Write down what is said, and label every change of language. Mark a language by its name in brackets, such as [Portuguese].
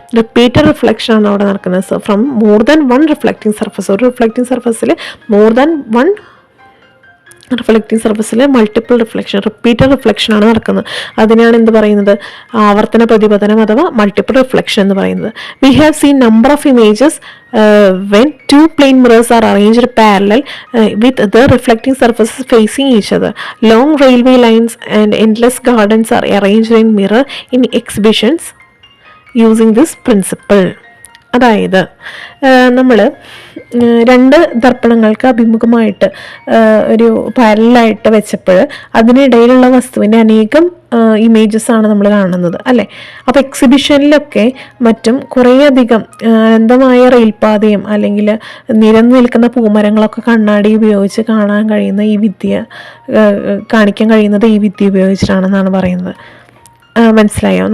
[Malayalam] Repeated reflection ആണ് അവിടെ നടക്കുന്നത്. [English] from more than one reflecting surface, [Malayalam] ഒരു റിഫ്ലക്റ്റിംഗ് സർഫസിൽ മോർ ദാൻ വൺ റിഫ്ലക്റ്റിംഗ് സർഫസിൽ മൾട്ടിപ്പിൾ റിഫ്ലക്ഷൻ, റിപ്പീറ്റഡ് റിഫ്ലക്ഷൻ ആണ് നടക്കുന്നത്. അതിനാണ് എന്ത് പറയുന്നത്? ആവർത്തന പ്രതിപതനം അഥവാ മൾട്ടിപ്പിൾ റിഫ്ലക്ഷൻ എന്ന് പറയുന്നത്. [English] We have seen number of images when two plane mirrors are arranged parallel with the reflecting surfaces facing each other. Long railway lines and endless gardens are arranged in mirror in exhibitions using this principle. [Malayalam] അതായത് നമ്മൾ രണ്ട് ദർപ്പണങ്ങൾക്ക് അഭിമുഖമായിട്ട് ഒരു പാരലായിട്ട് വെച്ചപ്പോൾ അതിനിടയിലുള്ള വസ്തുവിൻ്റെ അനേകം images ആണ് നമ്മൾ കാണുന്നത് അല്ലേ. അപ്പോൾ എക്സിബിഷനിലൊക്കെ മറ്റും കുറേയധികം അനന്തമായ റെയിൽപാതയും അല്ലെങ്കിൽ നിരന്നു നിൽക്കുന്ന പൂമരങ്ങളൊക്കെ കണ്ണാടി ഉപയോഗിച്ച് കാണാൻ കഴിയുന്ന ഈ വിദ്യ, കാണിക്കാൻ കഴിയുന്നത് ഈ വിദ്യ ഉപയോഗിച്ചിട്ടാണെന്നാണ് പറയുന്നത്. മനസ്സിലായോ?